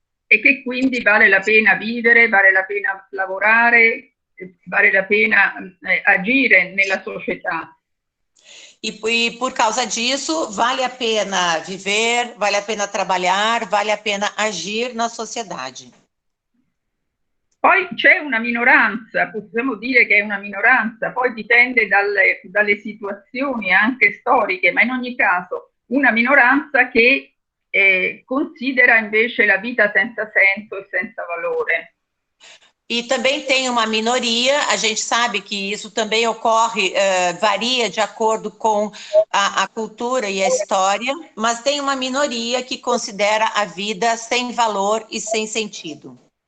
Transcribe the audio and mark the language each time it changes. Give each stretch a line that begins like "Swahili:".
Italian: E che quindi vale la pena vivere, vale la pena lavorare, vale la pena agire nella società.
Portuguese: E por causa disso, vale a pena viver, vale a pena trabalhar, vale a pena agir na sociedade.
Italian: Poi c'è una minoranza, possiamo dire che è una minoranza, poi dipende dalle situazioni anche storiche, ma in ogni caso una minoranza che considera invece la vita senza senso e senza valore.
Portuguese: E também tem uma minoria, a gente sabe que isso também ocorre, varia de acordo com a cultura e a história, mas tem uma minoria que considera a vida sem valor e sem sentido.